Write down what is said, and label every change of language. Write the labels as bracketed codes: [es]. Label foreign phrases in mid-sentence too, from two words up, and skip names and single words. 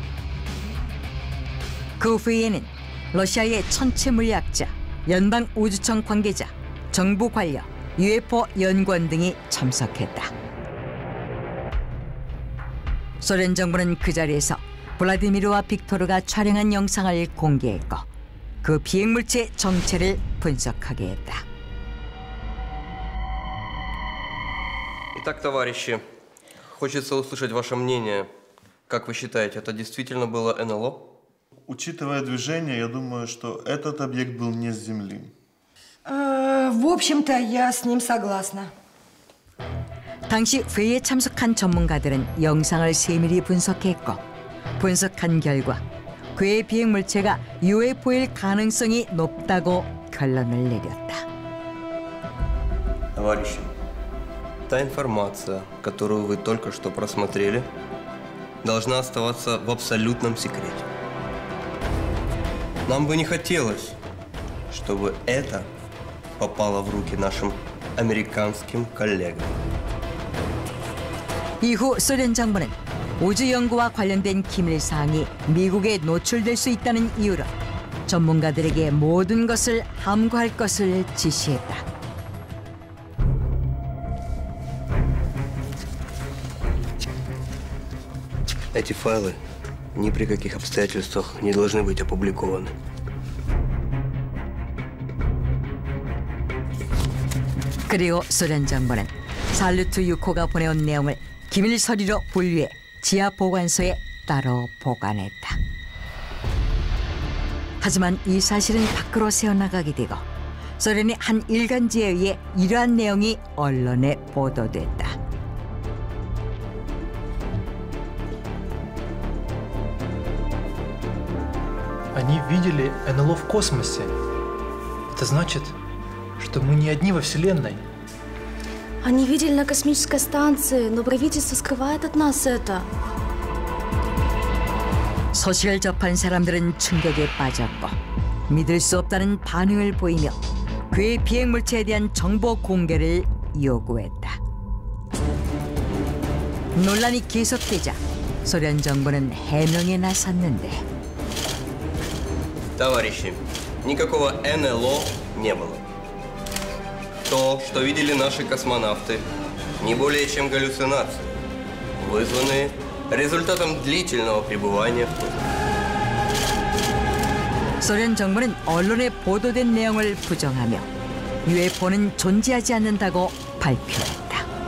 [ko] 그 회의에는 러시아의 천체 물리학자, 연방 우주청 관계자, 정부 관료, UFO 연구원 등이 참석했다. 소련 정부는 그 자리에서 블라디미르와 빅토르가 촬영한 영상을 공개했고 그 비행물체 정체를 분석하게 했다. [ru] Итак, товарищи, хочется услышать ваше мнение. Как вы считаете, это действительно было НЛО? Учитывая движение, я думаю, что этот объект был не с Земли. В общем-то, я с ним согласна. [ko] 당시 회의에 참석한 전문가들은 영상을 세밀히 분석했고 분석한 결과 그의 비행물체가 UFO일 가능성이 높다고 결론을 내렸다. [ru] Товарищи, та информация, которую вы только что просмотрели, должна оставаться в абсолютном секрете. Нам бы не хотелось, чтобы это попало в руки нашим американским коллегам. [ko] 이후 소련 정부는 우주 연구와 관련된 기밀 사항이 미국에 노출될 수 있다는 이유로 전문가들에게 모든 것을 함구할 것을 지시했다. [ru] Эти файлы ни при каких обстоятельствах не должны быть опубликованы. [ko] 그리고 소련 정부는 살루트 6호가 보내온 내용을 기밀 서류로 분류해 지하 보관소에 따로 보관했다. 하지만 이 사실은 밖으로 새어나가게 되고 소련의 한 일간지에 의해 이러한 내용이 언론에 보도됐다. [ru] Они видели НЛО в космосе. Это значит, что мы не одни во Вселенной. Они видели на космической станции, но правительство скрывает от нас это. [ko] 소식을 접한 사람들은 충격에 빠졌고 믿을 수 없다는 반응을 보이며 그의 비행물체에 대한 정보 공개를 요구했다. 논란이 계속되자 소련 정부는 해명에 나섰는데 [ru] Товарищи, никакого НЛО не было. То, что видели наши космонавты, не более чем галлюцинации, вызванные результатом длительного пребывания в космосе. [ko] 소련 정부는 언론에 보도된 내용을 부정하며 UFO는 존재하지 않는다고 발표했다.